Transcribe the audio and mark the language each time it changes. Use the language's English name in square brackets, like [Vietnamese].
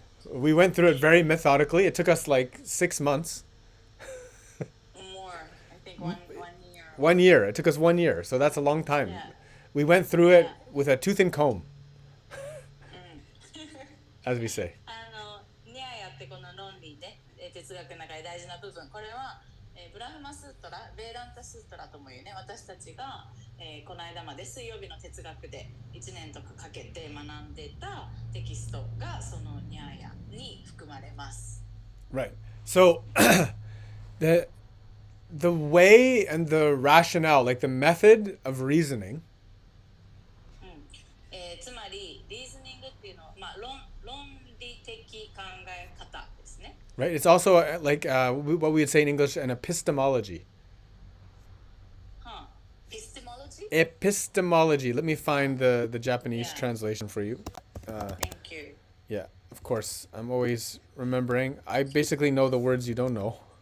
[English] We went through it very methodically. It took us like 6 months. More. I think 1 year. 1 year. It took us 1 year. So that's a long time. Yeah. We went through it with a tooth and comb, as we say. [Japanese] ニャーヤってこの論理で哲学の中で大事な部分。これはブラフマスートラ、ベーランタスートラともいうね、私たちが、この間まで水曜日の哲学で1年とかかけて学んでたテキストがそのニャーヤに含まれます。 [English] Right. So the way and the rationale, like the method of reasoning. [Japanese] つまりリーズニングっていうのは、まあ、論理的考え方ですね。 [English] Right. It's also like what we would say in English, an epistemology. Epistemology? Epistemology. Let me find the Japanese translation for you. Thank you. Yeah, of course. I'm always remembering. I basically know the words you don't know.